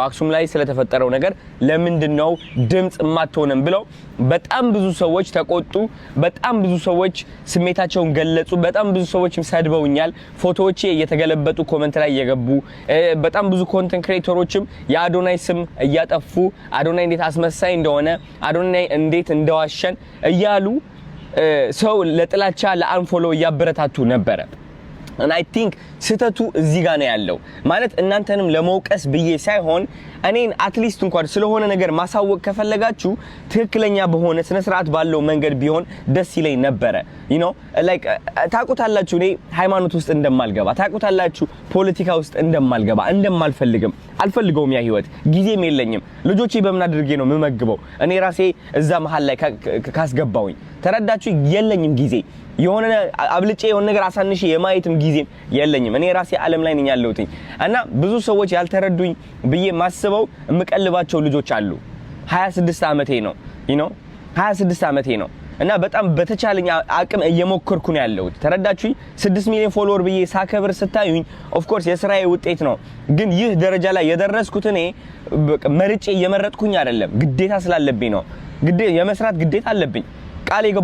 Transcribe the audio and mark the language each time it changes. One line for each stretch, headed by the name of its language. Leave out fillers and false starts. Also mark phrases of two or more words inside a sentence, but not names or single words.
Amharic: አክሱም ላይ ስለተፈጠረው ነገር ለምንድነው ድምጽ እማትሆንም ብለው በጣም ብዙ ሰዎች ተቆጡ። በጣም ብዙ ሰዎች ስሜታቸውን ገለጹ። በጣም ብዙ ሰዎች ሰድበውኛል። ፎቶዎቼ እየተገለበጡ ኮሜንት ላይ እየገቡ በጣም ብዙ ኮንተንት ክሬተሮችም የአዶናይ ስም እያጠፉ አዶናይ እንዴት አስመሳይ እንደሆነ አዶናይ እንዴት እንደዋሸን እያሉ ሰው ለጥላቻ ለአንፎሎ እያበረታቱ ነበረ።
English: and I think
Amharic: ስተቱ እዚህ ጋር ነው ያለው። ማለት እናንተንም ለመውቀስ ብዬ ሳይሆን እኔን አትሊስት እንኳን ስለሆነ ነገር ማሳወቅ ከፈለጋችሁ ትክክለኛ በሆነ ስነ ስርዓት ባለው መንገድ ቢሆን ደስ ይለኝ ነበረ።
English: you know like
Amharic: ታቁታላችሁ እኔ ሃይማኖት ውስጥ እንደማልገባ ታቁታላችሁ፣ ፖለቲካ ውስጥ እንደማልገባ እንደማልፈልግም አልፈልገውም። ያ ህይወት ጊዜም የለኝም። ልጆቼ በምን አድርጌ ነው የምመግበው እኔ ራሴ እዛ መሃል ላይ ካስገባውኝ? ተረዳችሁ? የለኝም ጊዜ የሆነ አብልጬ የሆነ ነገር አሳንሼ የማየትም ጊዜም የለኝም። እኔ ራሴ ዓለም ላይ ነኝ ያለሁት እና ብዙ ሰዎች ያልተረዱኝ ብዬ ማስበው የምቀልባቸው ልጆች አሉ። 26 ዓመቴ ነው
English: you know
Amharic: 26 ዓመቴ ነው እና በጣም በተቻለኝ አቅም እየሞከርኩ ነው ያለሁት። ተረዳችሁኝ? 6 ሚሊዮን ፎሎወር ብዬ ሳከብር ስታዩኝ
English: of course
Amharic: የስራዬ ውጤት ነው። ግን ይህ ደረጃ ላይ የደረስኩት እኔ መርጬ እየመረጥኩኝ አይደለም፣ ግዴታ ስላለብኝ ነው። የመስራት ግዴታ አለብኝ። ቃል